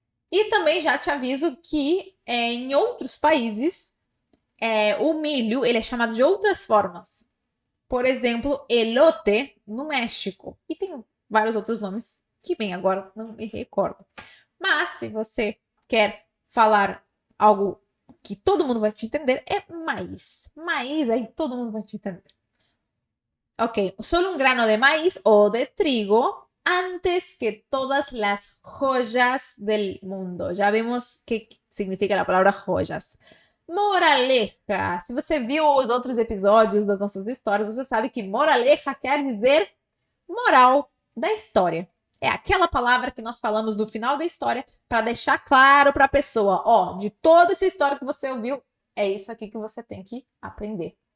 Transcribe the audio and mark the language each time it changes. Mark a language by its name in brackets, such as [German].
[Portuguese] E também já te aviso que em outros países o milho ele é chamado de outras formas. Por exemplo, elote no México. E tem vários outros nomes que bem agora não me recordo. Mas se você quer falar algo que todo mundo vai te entender, é maíz. Maíz, aí todo mundo vai te entender. [Spanish] Ok, solo un grano de maíz o de trigo antes que todas las joyas del mundo. [Portuguese] Já vimos que significa a palavra joyas. Moraleja. Se você viu os outros episódios das nossas histórias, você sabe que moraleja quer dizer moral da história. É aquela palavra que nós falamos no final da história para deixar claro para a pessoa, ó, de toda essa história que você ouviu, é isso aqui que você tem que aprender.